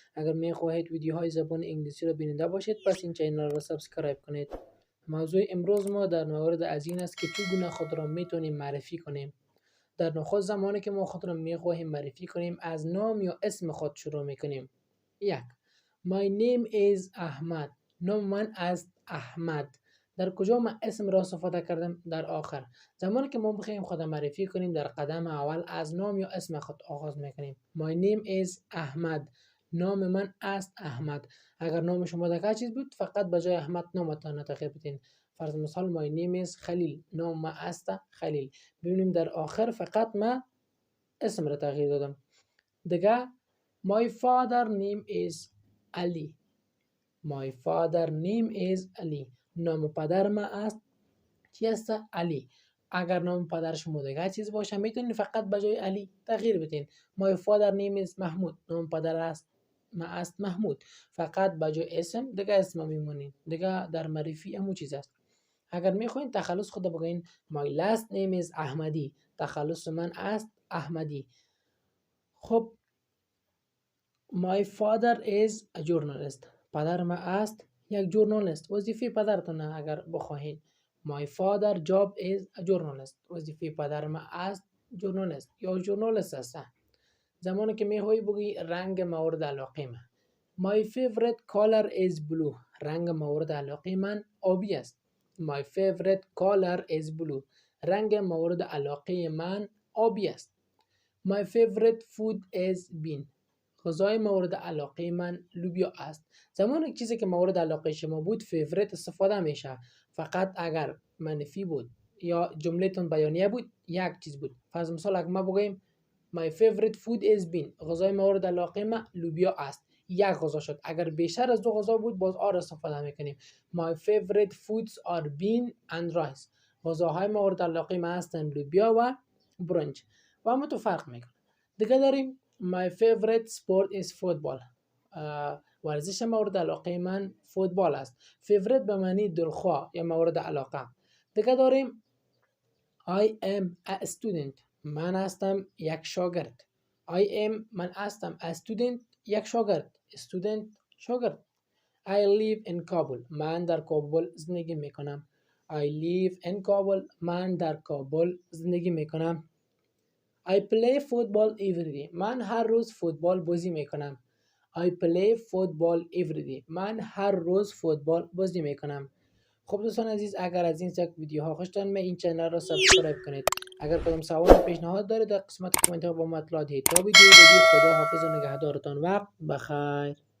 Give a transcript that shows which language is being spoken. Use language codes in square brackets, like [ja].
[fa] اگر می‌خواهید ویدیوهای زبان انگلیسی را بیننده باشید پس این چینل را سابسکرایب کنید. موضوع امروز ما در مورد از این است که چگونه خود را میتونیم معرفی کنیم. در نخست زمانی که ما خود را می‌خواهیم معرفی کنیم از نام یا اسم خود شروع می‌کنیم. یک. [en] My name is Ahmad. [fa] نام من است احمد. در کجا من اسم را استفاده کردم؟ در آخر. زمانی که ما بخوایم خود معرفی کنیم در قدم اول از نام یا اسم خود آغاز میکنیم. [en] My name is Ahmad. [fa] نام من است احمد. اگر نام شما دیگه چیز بود فقط به جای احمد نامتان تغییر بدین. فرض مثال [en] my name is [fa] خلیل. نام من است خلیل. ببینیم در آخر فقط من اسم را تغییر دادم. [en] دیگه my father name is Ali. My father name is Ali. [fa] نام پدر من است چی است؟ علی. اگر نام پدر شما دیگه چیز باشه میتونید فقط به جای علی تغییر بدین. [en] My father name is Mahmood. [fa] نام پدر است من است محمود. فقط به جای اسم دیگه اسم میمونین. دیگه در معرفی همون چیز است. اگر میخواین تخلص خود بگین [en] My last name is [fa] احمدی. تخلص من است احمدی. [en] خب My father is a journalist. [fa] پدر من است یک جورنالیست. وظیفه پدرتون اگر بخواهید. [en] My father job is a journalist. [fa] وظیفه پدر من است جورنالیست یا جورنالیست است. زمانی که میخوایی بگی رنگ مورد علاقه من. [en] My favorite color is blue. [fa] رنگ مورد علاقه من آبی است. [en] My favorite color is blue. [fa] رنگ مورد علاقه من آبی است. [en] My favorite food is bean. [fa] غذای مورد علاقه من لوبیا است. زمان چیزی که مورد علاقه شما بود فیورت استفاده میشه. فقط اگر منفی بود یا جملهتون بیانیه بود یک چیز بود. فرض مثال اگر ما بگیم [en] My favorite food is bean. [fa] غذای مورد علاقه من لوبیا است. یک غذا شد. اگر بیشتر از دو غذا بود باز آر استفاده میکنیم. [en] My favorite foods are bean and rice. [fa] غذاهای مورد علاقه من هستند لوبیا و برنج. و هم تو فرق میکنه. دیگه داریم [en] My favorite sport is football. [fa] ورزش مورد علاقه من فوتبال است. favorite به معنی دلخواه یا مورد علاقه. دیگه داریم [en] I am a student. [fa] من هستم یک شاگرد. من هستم [en] a student [fa] یک شاگرد. student شاگرد. [en] I live in Kabul. [fa] من در کابل زندگی میکنم. [en] I live in Kabul. [fa] من در کابل زندگی میکنم. [en] I play football every day. [fa] من هر روز فوتبال بازی میکنم. [en] I play football every day. [fa] من هر روز فوتبال بازی میکنم. خب دوستان عزیز اگر از این سبک ویدیوها خوشتان می این چنل را سابسکرایب کنید. اگر کدام سوال پیشنهاد دارید در قسمت کامنت ها با مطلع دهید. تا ویدیو بعدی خدا حافظ و نگهدارتان. وقت بخیر.